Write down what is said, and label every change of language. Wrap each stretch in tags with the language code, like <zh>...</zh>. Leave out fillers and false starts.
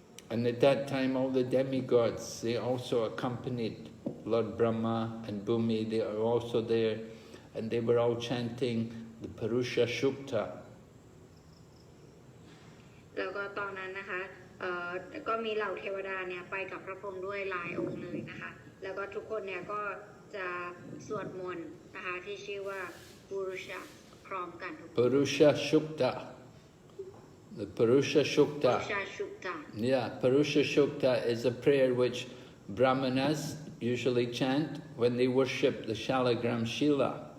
<en>And at that time all the demigods, they also accompanied Lord Brahma and Bhumi. They are also there, and they were all chanting the Purusha Shukta.</en> <th>แล้วก็ตอนนั้นนะคะก็มีเหล่าเทวดาเนี่ยไปกับพระพรหมด้วยหลายองค์เลยนะคะแล้วก็ทุกคนเนี่ยก็จะสวดมนต์นะคะที่ชื่อว่าปุรุชะพร้อมกัน</th> <en>Purusha Shukta. The Purusha Shukta. Yeah, Purusha Shukta is a prayer which Brahmanas usually chant when they worship the Shalagram Shila.</en>